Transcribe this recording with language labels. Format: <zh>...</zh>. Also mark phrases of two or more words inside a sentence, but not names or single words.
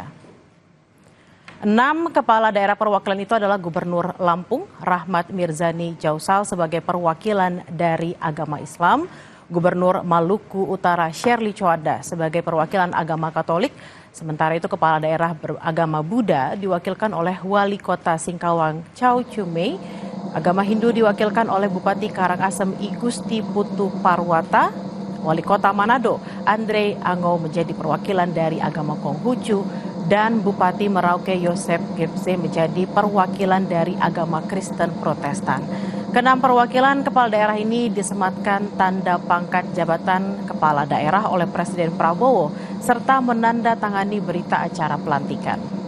<id>6 kepala daerah perwakilan itu adalah Gubernur Lampung, Rahmat Mirzani Jausal sebagai perwakilan dari agama Islam, Gubernur Maluku Utara Shirley Choada sebagai perwakilan agama Katolik, sementara itu kepala daerah beragama Buddha diwakilkan oleh Wali Kota Singkawang Chow Chumei, agama Hindu diwakilkan oleh Bupati Karangasem I Gusti Putu Parwata, Wali Kota Manado Andre Ango menjadi perwakilan dari agama Konghucu, dan Bupati Merauke Yosep Gepse menjadi perwakilan dari agama Kristen Protestan. Keenam perwakilan kepala daerah ini disematkan tanda pangkat jabatan kepala daerah oleh Presiden Prabowo serta menandatangani berita acara pelantikan.</id>